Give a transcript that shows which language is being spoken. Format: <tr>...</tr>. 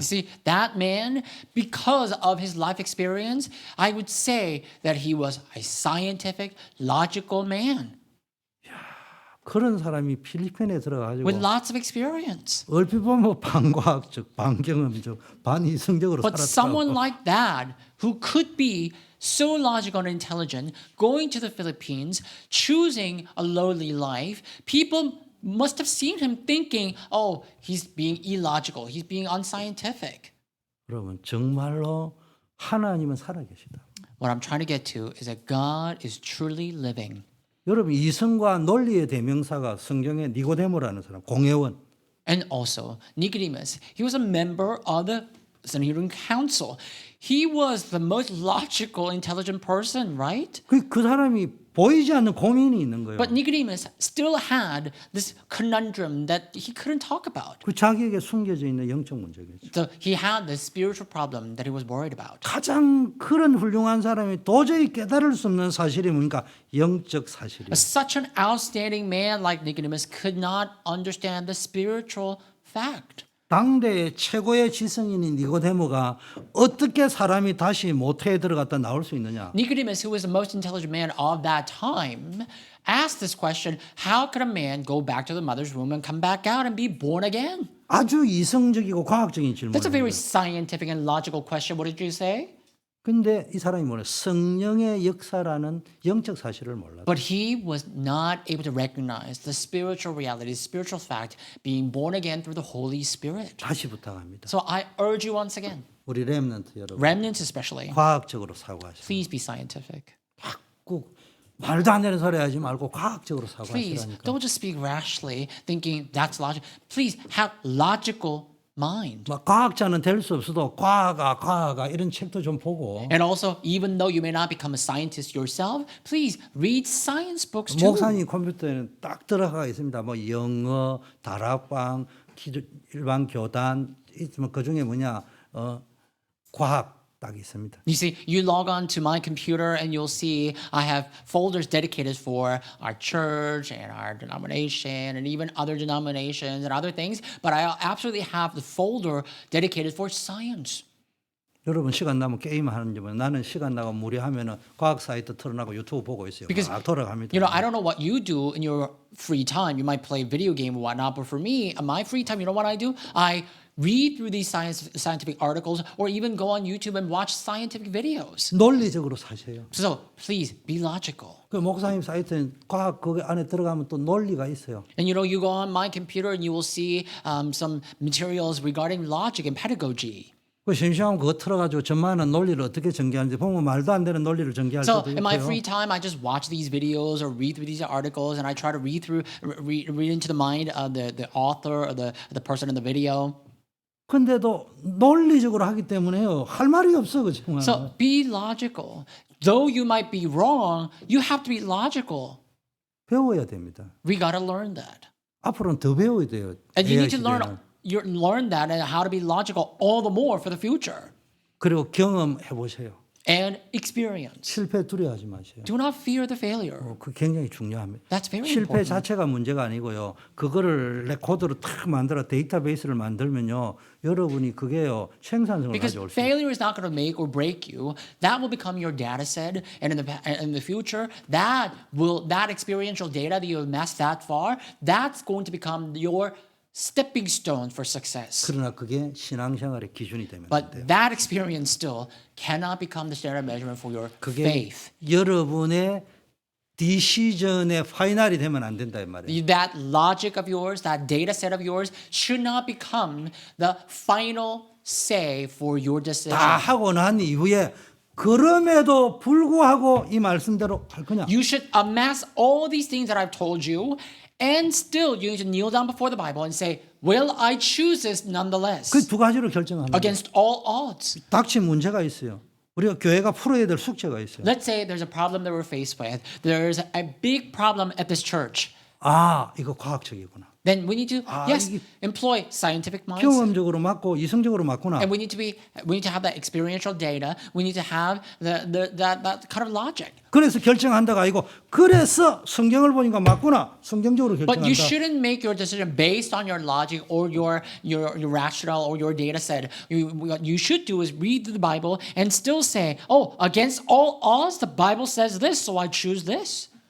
<en>You see, that man, because of his life experience, I would say that he was a scientific, logical man</en> <ko>그런 사람이 필리핀에 들어가지고</ko> <en>with lots of experience.</en> <ko>얼핏 보면 반과학적, 반경험적, 반이성적으로</ko> <en>But someone like that, who could be so logical and intelligent, going to the Philippines, choosing a lowly life, people must have seen him thinking, oh, he's being illogical, he's being unscientific.</en> <ko>여러분 정말로 하나님은 살아계시다.</ko> <en>What I'm trying to get to is that God is truly living.</en> <ko>여러분 이성과 논리의 대명사가 성경에 니고데모라는 사람, 공회원.</ko> <en>And also, Nicodemus, he was a member of the Sanhedrin Council. He was the most logical, intelligent person, right?</en> <ko>그 사람이 보이지 않는 고민이 있는 거예요.</ko> <en>But Nicodemus still had this conundrum that he couldn't talk about.</en> <ko>그 자기에게 숨겨져 있는 영적 문제겠죠.</ko> <en>So he had this spiritual problem that he was worried about.</en> <ko>가장 그런 훌륭한 사람이 도저히 깨달을 수 없는 사실이 뭡니까? 영적 사실이에요.</ko> <en>Such an outstanding man like Nicodemus could not understand the spiritual fact.</en> <ko>당대의 최고의 지성인인 니고데모가 어떻게 사람이 다시 모태에 들어갔다 나올 수 있느냐?</ko> <en>Nicodemus, who was the most intelligent man of that time, asked this question, how could a man go back to the mother's womb and come back out and be born again?</en> <ko>아주 이성적이고 과학적인</ko> <en>That's a very</en> <ko>질문이에요.</ko> <en>scientific and logical question. What did you say?</en> <ko>근데 이 사람이 뭐냐? 성령의 역사라는 영적 사실을 몰랐다.</ko> <en>But he was not able to recognize the spiritual reality, the spiritual fact, being born again through the Holy Spirit.</en> <ko>다시 부탁합니다.</ko> <en>So I urge you once again,</en> <ko>우리 렘넌트 여러분,</ko> <en>remnants especially,</en> <ko>과학적으로 사고하시고</ko> <en>please be scientific.</en> <ko>꼭 말도 안 되는 소리 하지 말고 과학적으로</ko> <en>Please</en> <ko>사고하시라니까.</ko> <en>don't just speak rashly, thinking that's logic. Please have logical mind.</en> <ko>막 과학자는 될 수 없어도 과학아 이런 책도 좀 보고</ko> <en>And also, even though you may not become a scientist yourself, please read science books too.</en> <ko>목사님 컴퓨터에는 딱 들어가 있습니다. 뭐 영어, 다락방, 일반 교단 있으면 그 중에 뭐냐 과학 딱 있습니다.</ko> <en>You see, you log on to my computer and you'll see I have folders dedicated for our church and our denomination and even other denominations and other things, but I absolutely have the folder dedicated for science.</en> <ko>여러분 시간 나면 게임 하는 줄 나는 시간 나가 무리하면은 과학 사이트 틀어놓고 유튜브 보고 있어요.</ko> <en>Because,</en> <ko>막 돌아갑니다.</ko> <en>You know, I don't know what you do in your free time. You might play a video game or whatnot, but for me, in my free time, you know what I do? I read through these scientific articles or even go on YouTube and watch scientific videos.</en> <ko>논리적으로 사세요.</ko> <en>So please be logical.</en> <ko>그 목사님 사이트는 과학 그 안에 들어가면 또 논리가 있어요.</ko> <en>And you know, you go on my computer and you will see some materials regarding logic and pedagogy.</en> <ko>그 심심하면 그거 틀어가지고 전만한 논리를 어떻게 전개하는지 보면 말도 안 되는 논리를 전개할</ko> <en>So</en> <ko>때도</ko> <en>in my</en> <ko>있고요.</ko> <en>free time, I just watch these videos or read through these articles, and I try to read into the mind of the author or the person in the video.</en> <ko>근데도 논리적으로 하기 때문에요. 할 말이 없어 그 정말.</ko> <en>So be logical. Though you might be wrong, you have to be logical.</en> <ko>배워야 됩니다.</ko> <en>We got to learn that.</en> <ko>앞으로는 더 배워야 돼요.</ko> <en>And you</en> <ko>AI</ko> <en>need to</en> <ko>시대에는.</ko> <en>learn that and how to be logical all the more for the future.</en> <ko>그리고 경험해 보세요.</ko> <en>And experience.</en> <ko>실패 두려워하지 마세요.</ko> <en>Do not fear the failure.</en> <ko>그 굉장히 중요합니다.</ko> <en>That's very</en> <ko>실패</ko> <en>important.</en> <ko>자체가 문제가 아니고요. 그거를 레코드로 탁 만들어 데이터베이스를 만들면요. 여러분이 그게요. 생산성을</ko> <en>Because</en> <ko>가져올 수 있어요.</ko> <en>failure is not going to make or break you. That will become your data set, and in the future, that experiential data that you have amassed that far, that's going to become your stepping stone for success.</en> <ko>그러나 그게 신앙생활의 기준이 되면 안</ko> <en>But</en> <ko>돼요.</ko> <en>that experience still cannot become the standard measurement for your</en> <ko>그게</ko> <en>faith.</en> <ko>여러분의 디시전의 파이널이 되면 안 된다 이 말이에요.</ko> <en>That logic of yours, that data set of yours, should not become the final say for your decision.</en> <ko>다 하고 난 이후에 그럼에도 불구하고 이 말씀대로 할 거냐?</ko> <en>You should amass all these things that I've told you, and still you need to kneel down before the Bible and say, will I choose this nonetheless?</en> <ko>그 두 가지를 결정합니다.</ko> <en>Against all odds.</en> <ko>닥친 문제가 있어요. 우리가 교회가 풀어야 될 숙제가 있어요.</ko> <en>Let's say there's a problem that we're faced with. There's a big problem at this church.</en> <ko>아, 이거 과학적이구나.</ko> <en>Then we need to, yes,</en> <ko>이게-</ko> <en>employ scientific minds.</en> <ko>경험적으로 맞고 이성적으로 맞구나.</ko> <en>And we need to have that experiential data. We need to have that kind of logic.</en> <ko>그래서 결정한다가 아니고 그래서 성경을 보니까 맞구나. 성경적으로</ko> <en>But you</en> <ko>결정한다.</ko> <en>shouldn't make your decision based on your logic or your rational or your data set. What you should do is read the Bible and still say, oh, against all odds, the Bible says this, so I choose this.</en>